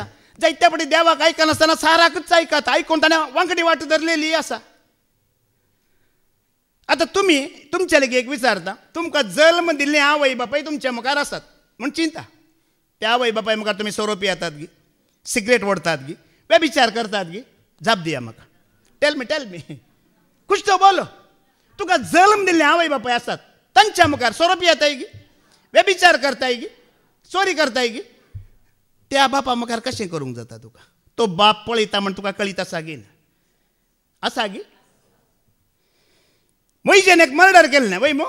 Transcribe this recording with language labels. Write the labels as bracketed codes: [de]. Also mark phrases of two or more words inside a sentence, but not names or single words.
[kok] जायत्या फावटी देवाक आयकनासतना साराकच आयकता आयकून ताणें वांगडी वाट धरलेली आसा. आतां तुमी तुमच्या लेगी एक विचारता तुमकां जल्म दिल्लीं आवय बापाय तुमच्या मुखार आसात म्हूण चिंता. त्या आवय बापाय मुखार तुमी सोरोपी येतात गी सिगरेट ओडतात गी व्यभिचार करतात गी. जाप दिया म्हाका. [en] tell me [hi] कुछ तो बोलो. [kok] तुका जल्म दिल्ले आवय बापाय आसात तांच्या मुखार सोरोपी येताय गी व्यभिचार करताय गी चोरी करताय गी. त्या बापा मुखार कशें करूंक जाता तुका. तो बाप पळयता म्हण तुका कळीत आसा गी आसा गी. मोइजेन एक मर्डर केलें वय मू.